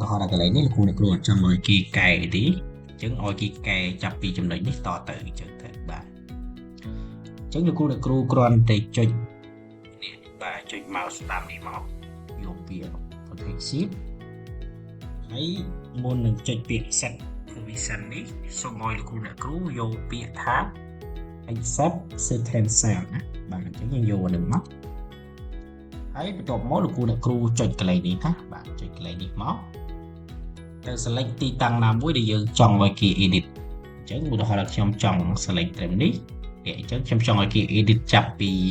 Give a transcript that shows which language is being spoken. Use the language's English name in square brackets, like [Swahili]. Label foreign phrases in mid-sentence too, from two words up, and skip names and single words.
[Khmer] ហរណ៍ដល់កន្លែងនេះលោកគ្រូអ្នកគ្រូអត់ចង់ឲ្យគេកែទេចឹងឲ្យគេកែចាប់ពីចំណុចនេះតទៅចឹងទៅបាទចឹងលោកគ្រូអ្នកគ្រូគ្រាន់តែចុចនេះបាទចុច mouse ស្ដាំនេះមកយកពាក្យ [English] protect sheet [Khmer] ហើយមុននឹងចុចពាក្យ [English] set permission [Khmer] នេះសូមឲ្យលោកគ្រូអ្នកគ្រូយកពាក្យថា [English] accept certain cell [Khmer] ណាបាទអញ្ចឹងយើងយកអានឹងមកហើយបន្ទាប់មកលោកគ្រូអ្នកគ្រូចុចកន្លែងនេះណាបាទចុចកន្លែងនេះមកទៅ select ទីតាំងណាមួយដែលយើងចង់ឲ្យគេ edit អញ្ចឹងឧទាហរណ៍ខ្ញុំចង់ select ត្រឹមនេះអញ្ចឹងខ្ញុំចង់ឲ្យគេ edit ចាប់ពី